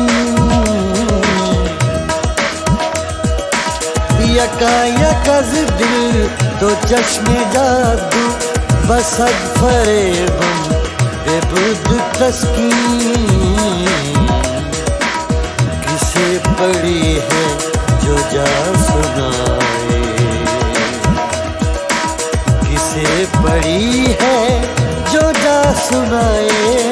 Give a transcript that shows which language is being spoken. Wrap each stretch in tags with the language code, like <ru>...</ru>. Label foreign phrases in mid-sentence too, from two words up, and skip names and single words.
<fa>یکایک از دل دو چشم جادو, بصد فریبم ببرد تسکین.</fa> <hi>किसे पड़ी है जो जा सुनाए, किसे पड़ी है जो जा सुनाए।</hi>